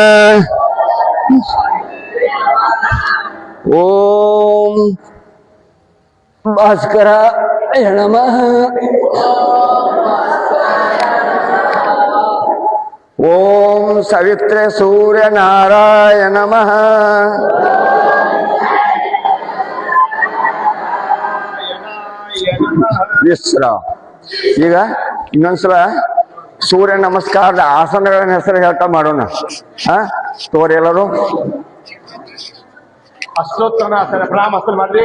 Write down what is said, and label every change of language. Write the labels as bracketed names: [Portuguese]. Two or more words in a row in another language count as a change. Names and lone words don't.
[Sanskrit] ओम भास्कराय नमः। ओम सवित्रे सूर्य नारायण नमः। [Kannada] ವಿಶ್ರ ಈಗ ಇನ್ನೊಂದ್ಸಲ ಸೂರ್ಯ ನಮಸ್ಕಾರದ ಆಸನಗಳ ಹೆಸರು ಹೇಳ್ತಾ ಮಾಡೋಣ. ತೋರಿ ಎಲ್ಲರೂ ಅಷ್ಟೋತ್ತರಾಸನ ಪ್ರಾಣಾಸನ ಮಾಡ್ರಿ.